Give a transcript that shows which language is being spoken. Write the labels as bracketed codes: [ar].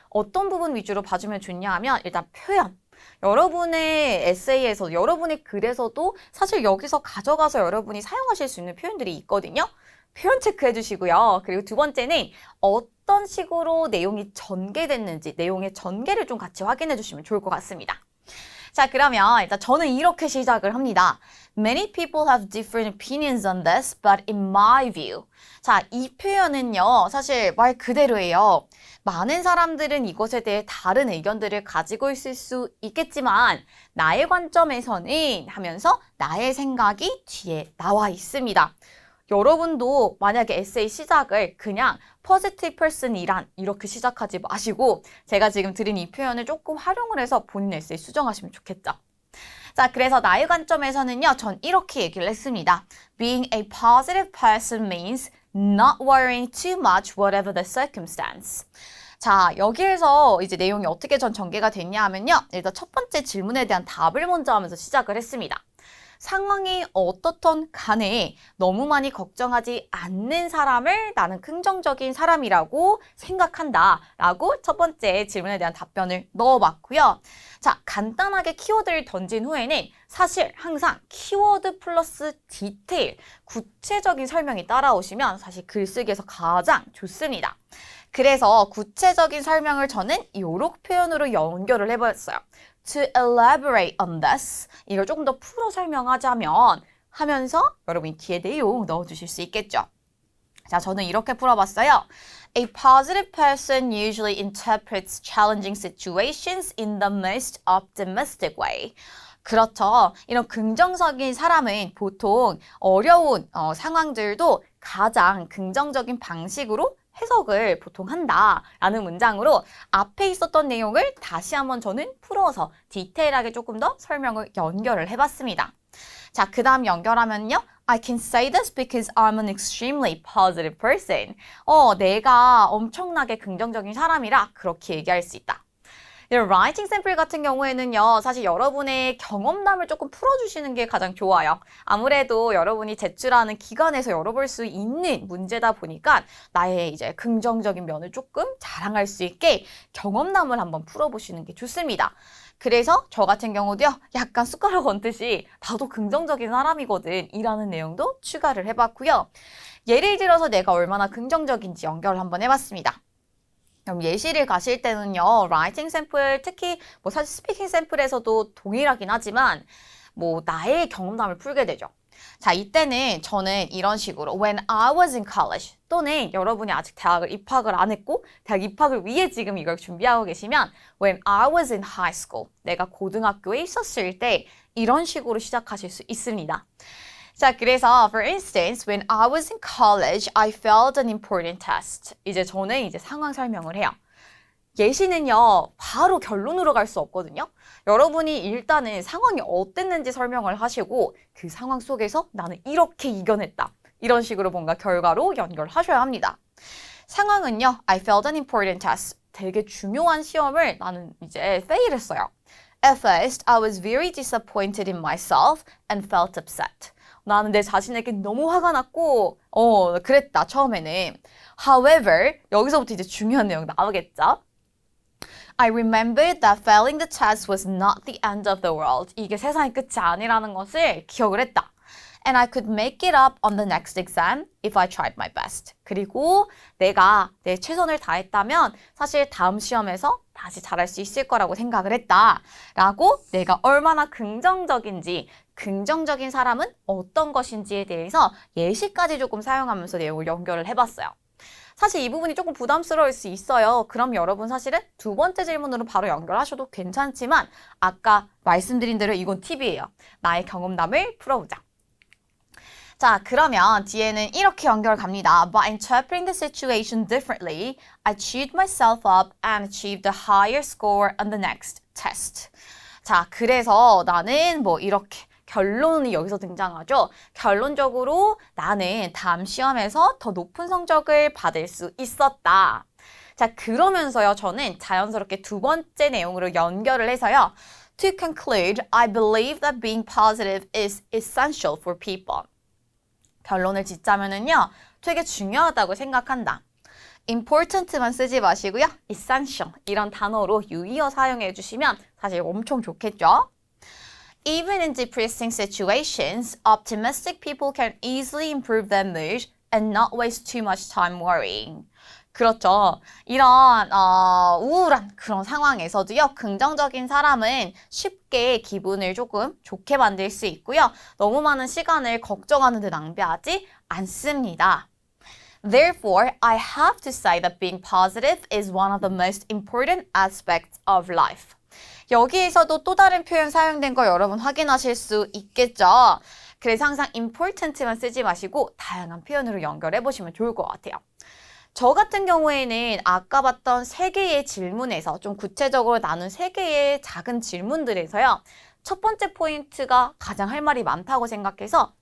[ko] 어떤 부분 위주로 봐주면 좋냐 하면 일단 표현. 여러분의 에세이에서, 여러분의 글에서도 사실 여기서 가져가서 여러분이 사용하실 수 있는 표현들이 있거든요. 표현 체크해 주시고요. 그리고 두 번째는 어떤 식으로 내용이 전개됐는지, 내용의 전개를 좀 같이 확인해 주시면 좋을 것 같습니다. 자, 그러면 일단 저는 이렇게 시작을 합니다. [en] Many people have different opinions on this, but in my view. [ko] 자, 이 표현은요, 사실 말 그대로예요. 많은 사람들은 이것에 대해 다른 의견들을 가지고 있을 수 있겠지만 나의 관점에서는 하면서 나의 생각이 뒤에 나와 있습니다. 여러분도 만약에 에세이 시작을 그냥 [en] positive person [ko] 이란 이렇게 시작하지 마시고 제가 지금 드린 이 표현을 조금 활용을 해서 본인 에세이 수정하시면 좋겠죠. 자, 그래서 나의 관점에서는요, 전 이렇게 얘기를 했습니다. [en] Being a positive person means not worrying too much whatever the circumstance. [ko] 자, 여기에서 이제 내용이 어떻게 전개가 됐냐 하면요. 일단 첫 번째 질문에 대한 답을 먼저 하면서 시작을 했습니다. 상황이 어떻든 간에 너무 많이 걱정하지 않는 사람을 나는 긍정적인 사람이라고 생각한다 라고 첫 번째 질문에 대한 답변을 넣어봤고요. 자, 간단하게 키워드를 던진 후에는 사실 항상 키워드 플러스 디테일, 구체적인 설명이 따라오시면 사실 글쓰기에서 가장 좋습니다. 그래서 구체적인 설명을 저는 요렇게 표현으로 연결을 해봤어요. [en] To elaborate on this, [ko] 이걸 조금 더 풀어 설명하자면 하면서 여러분이 뒤에 내용 넣어주실 수 있겠죠. 자, 저는 이렇게 풀어봤어요. [en] A positive person usually interprets challenging situations in the most optimistic way. [ko] 그렇죠. 이런 긍정적인 사람은 보통 어려운 상황들도 가장 긍정적인 방식으로 해석을 보통 한다라는 문장으로 앞에 있었던 내용을 다시 한번 저는 풀어서 디테일하게 조금 더 설명을 연결을 해봤습니다. 자, 그 다음 연결하면요. [en] I can say this because I'm an extremely positive person. [ko] 내가 엄청나게 긍정적인 사람이라 그렇게 얘기할 수 있다. 이런 라이팅 샘플 같은 경우에는요, 사실 여러분의 경험담을 조금 풀어주시는 게 가장 좋아요. 아무래도 여러분이 제출하는 기관에서 열어볼 수 있는 문제다 보니까 나의 이제 긍정적인 면을 조금 자랑할 수 있게 경험담을 한번 풀어보시는 게 좋습니다. 그래서 저 같은 경우도요, 약간 숟가락 얹듯이 나도 긍정적인 사람이거든 이라는 내용도 추가를 해봤고요. 예를 들어서 내가 얼마나 긍정적인지 연결을 한번 해봤습니다. 그럼 예시를 가실 때는요, 라이팅 샘플, 특히 뭐 사실 스피킹 샘플에서도 동일하긴 하지만 뭐 나의 경험담을 풀게 되죠. 자, 이때는 저는 이런 식으로 [en] When I was in college [ko] 또는 여러분이 아직 대학을 입학을 안 했고 대학 입학을 위해 지금 이걸 준비하고 계시면 [en] When I was in high school, [ko] 내가 고등학교에 있었을 때 이런 식으로 시작하실 수 있습니다. 자, 그래서 [en] for instance, when I was in college, I failed an important test. [ko] 이제 저는 이제 상황 설명을 해요. 예시는요, 바로 결론으로 갈 수 없거든요. 여러분이 일단은 상황이 어땠는지 설명을 하시고 그 상황 속에서 나는 이렇게 이겨냈다. 이런 식으로 뭔가 결과로 연결하셔야 합니다. 상황은요, [en] I failed an important test. [ko] 되게 중요한 시험을 나는 이제 fail했어요. [en] At first, I was very disappointed in myself and felt upset. [ko] 나는 내 자신에게 너무 화가 났고 그랬다 처음에는. However, 여기서부터 이제 중요한 내용 나오겠죠? [en] I remembered that failing the test was not the end of the world. [ko] 이게 세상의 끝이 아니라는 것을 기억을 했다. [en] And I could make it up on the next exam if I tried my best. [ko] 그리고 내가 내 최선을 다했다면 사실 다음 시험에서 다시 잘할 수 있을 거라고 생각을 했다. 라고 내가 얼마나 긍정적인지, 긍정적인 사람은 어떤 것인지에 대해서 예시까지 조금 사용하면서 내용을 연결을 해봤어요. 사실 이 부분이 조금 부담스러울 수 있어요. 그럼 여러분 사실은 두 번째 질문으로 바로 연결하셔도 괜찮지만 아까 말씀드린 대로 이건 팁이에요. 나의 경험담을 풀어보자. 자, 그러면 뒤에는 이렇게 연결 갑니다. [en] By interpreting the situation differently, I cheered myself up and achieved a higher score on the next test. [ko] 자, 그래서 나는 뭐 이렇게 결론이 여기서 등장하죠. 결론적으로 나는 다음 시험에서 더 높은 성적을 받을 수 있었다. 자, 그러면서요, 저는 자연스럽게 두 번째 내용으로 연결을 해서요. [en] To conclude, I believe that being positive is essential for people. [ko] 결론을 짓자면은요, 되게 중요하다고 생각한다. important만 쓰지 마시고요. essential 이런 단어로 유의어 사용해 주시면 사실 엄청 좋겠죠? [en] Even in depressing situations, optimistic people can easily improve their mood and not waste too much time worrying. [ko] 그렇죠. 이런 우울한 그런 상황에서도요. 긍정적인 사람은 쉽게 기분을 조금 좋게 만들 수 있고요. 너무 많은 시간을 걱정하는 데 낭비하지 않습니다. [en] Therefore, I have to say that being positive is one of the most important aspects of life. [ko] 여기에서도 또 다른 표현 사용된 거 여러분 확인하실 수 있겠죠? 그래서 항상 important만 쓰지 마시고 다양한 표현으로 연결해 보시면 좋을 것 같아요. 저 같은 경우에는 아까 봤던 3개의 질문에서 좀 구체적으로 나눈 3개의 작은 질문들에서요. 첫 번째 포인트가 가장 할 말이 많다고 생각해서